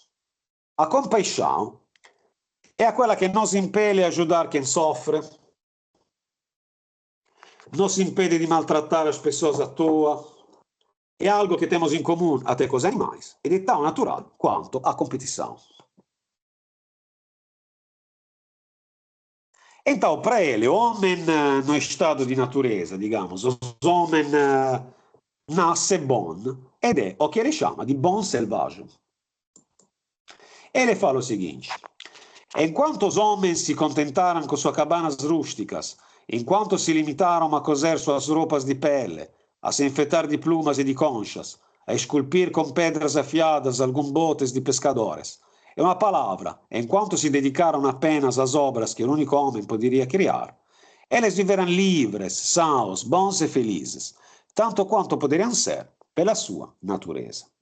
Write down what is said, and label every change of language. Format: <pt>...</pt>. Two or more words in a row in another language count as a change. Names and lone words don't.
<pt>A compaixão é aquela que nos impele a ajudar quem sofre, nos impede de maltratar as pessoas à toa, é algo que temos em comum até com os animais, ed é tão natural quanto a competição. Então, para ele, o homem no estado de natureza, digamos, o homem nasce bom,</pt> <it>ed è</it> <pt>o che ele chama di bom selvagem. Ele fala o seguinte: enquanto os homens se contentaram com suas cabanas rústicas, enquanto se limitaram a coser suas roupas de pele, a se enfeitar de plumas e de conchas, a esculpir com pedras afiadas alguns botes de pescadores, é uma palavra, enquanto se dedicaram apenas às obras que o único homem poderia criar, eles viveram livres, sãos, bons e felizes, tanto quanto poderiam ser pela sua natureza.</pt>